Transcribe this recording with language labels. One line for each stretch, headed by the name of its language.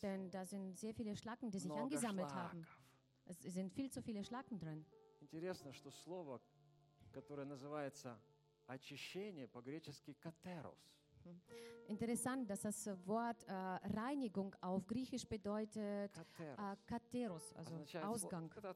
German: Denn da sind sehr viele Schlacken, die sich angesammelt haben. Es sind viel zu viele Schlacken drin.
Russian: Интересно, что слово, которое называется очищение, по-гречески катерос.
German: Interessant, dass das Wort Reinigung auf Griechisch bedeutet Katheros, also Ausgang.